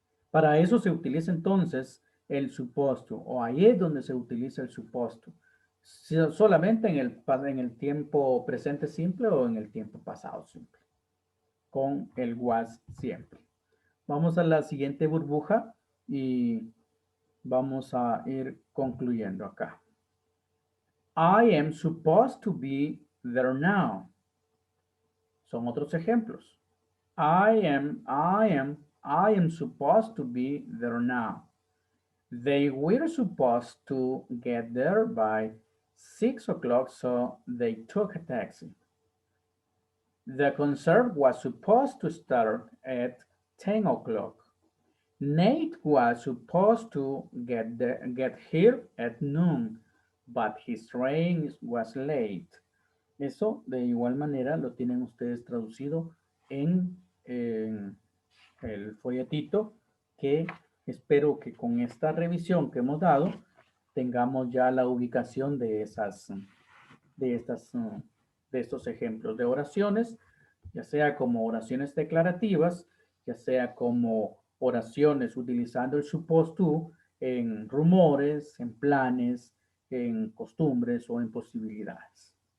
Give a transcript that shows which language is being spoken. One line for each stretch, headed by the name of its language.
Spanish: Para eso se utiliza entonces el supposed to, o ahí es donde se utiliza el supposed to. Solamente en el tiempo presente simple o en el tiempo pasado simple, con el was siempre. Vamos a la siguiente burbuja y vamos a ir concluyendo acá.
English: I am supposed to be there now.
Spanish: Son otros ejemplos.
English: I am supposed to be there now. They were supposed to get there by 6 o'clock, so they took a taxi. The concert was supposed to start at 10 o'clock. Nate was supposed to get here at noon, but his train was late.
Spanish: Eso de igual manera lo tienen ustedes traducido en el folletito, que espero que con esta revisión que hemos dado tengamos ya la ubicación de estos ejemplos de oraciones, ya sea como oraciones declarativas, ya sea como oraciones utilizando el supposed to en rumores, en planes, en costumbres o en posibilidades.